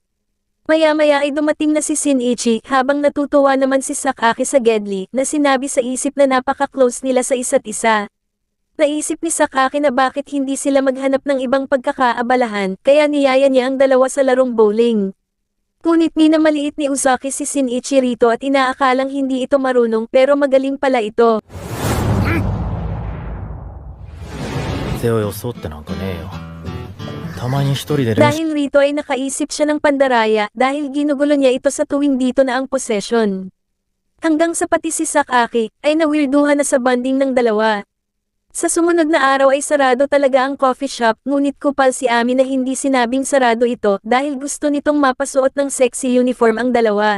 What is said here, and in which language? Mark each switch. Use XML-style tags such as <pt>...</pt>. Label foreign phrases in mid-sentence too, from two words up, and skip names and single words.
<tl>Maya-maya ay dumating na si Shinichi habang natutuwa naman si Sakaki sa Gedli na sinabi sa isip na napaka-close nila sa isa't isa. Naisip ni Sakaki na bakit hindi sila maghanap ng ibang pagkakaabalahan kaya niyaya niya ang dalawa sa larong bowling. Ngunit minamaliit ni Uzaki si Shinichi rito at inaakalang hindi ito marunong pero magaling pala ito.</tl> <ja>手を装ってなんかねえよ。たまに一人で練習</ja> <tl>Dahil rito ay nakaisip siya ng pandaraya dahil ginugulo niya ito sa tuwing dito na ang possession. Hanggang sa pati si Sakaki ay nawirduhan na sa bonding ng dalawa. Sa sumunod na araw ay sarado talaga ang</tl> <en>coffee shop</en> <tl>ngunit kupal si Ami na hindi sinabing sarado ito dahil gusto nitong mapasuot ng</tl> <en>sexy uniform</en> <tl>ang dalawa.</tl>